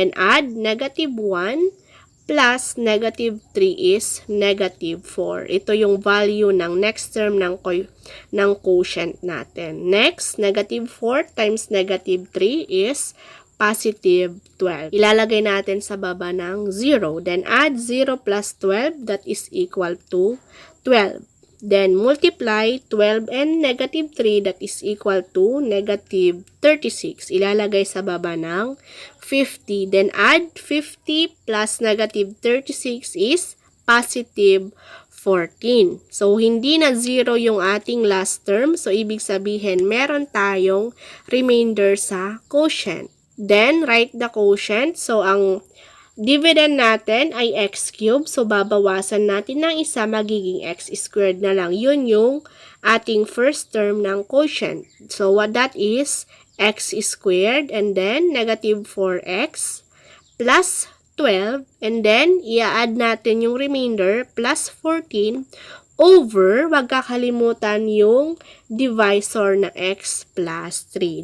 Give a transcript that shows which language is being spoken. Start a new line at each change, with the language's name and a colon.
English: Then, add negative 1 plus negative 3 is negative 4.
Filipino: Ito yung value ng next term ng quotient natin.
English: Next, negative 4 times negative 3 is positive 12.
Filipino: Ilalagay natin sa baba ng 0.
English: Then, add 0 plus 12, that is equal to 12. Then, multiply 12 and negative 3, that is equal to negative 36.
Filipino: Ilalagay sa baba ng 50.
English: Then, add 50 plus negative 36 is positive 14.
Filipino: So, hindi na 0 yung ating last term. So, ibig sabihin, meron tayong remainder sa quotient.
English: Then, write the quotient.
Filipino: So, ang dividend natin ay x cubed. So, babawasan natin ng isa, magiging x squared na lang. Yun yung ating first term ng quotient.
English: So, what that is, x squared, and then negative 4x plus 12, and then
Filipino: i-add natin yung remainder
English: plus 14 over, wag kakalimutan yung divisor na x plus 3.